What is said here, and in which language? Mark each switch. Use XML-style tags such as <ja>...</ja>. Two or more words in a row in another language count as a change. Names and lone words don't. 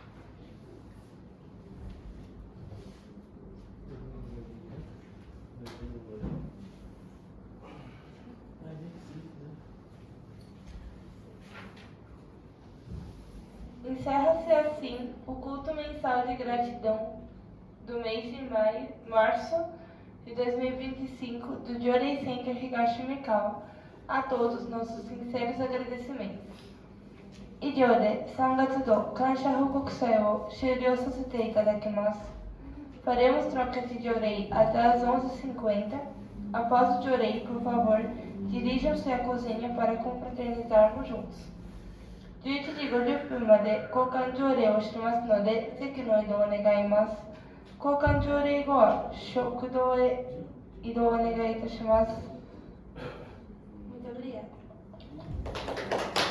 <pt>Encerra-se assim o culto mensal de gratidão do mês de março de 2025 do Jorei Center Higashimikawa. A todos nossos sinceros agradecimentos.</pt> <ja>以上で3月度感謝報告会を終了させていただきます。</ja> <pt>Faremos troca de jorei até as 11h50. Após o jorei, por favor, dirijam-se à cozinha para confraternizarmos juntos.</pt> <ja>11 時50分まで交換条例をしてますので、席の移動を願います。交換条例後は食堂へ移動をお願いいたします。</ja> <pt>Muito obrigada.</pt>